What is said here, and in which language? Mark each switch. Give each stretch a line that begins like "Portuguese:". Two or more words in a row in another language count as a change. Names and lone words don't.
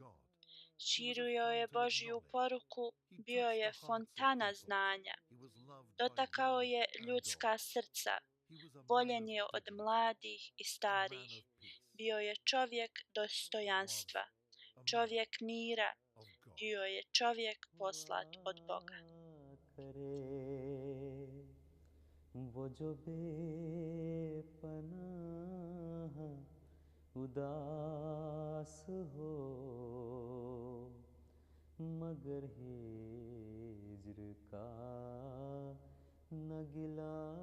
Bosnian: Širio je Božju poruku, bio je fontana znanja. Dotakao je ljudska srca, voljen je od mladih i starih. Bio je čovjek dostojanstva, čovjek mira, bio je čovjek poslat od Boga.
Urdu: وہ جو بے پناہ اداس ہو مگر ہجر کا نہ گلہ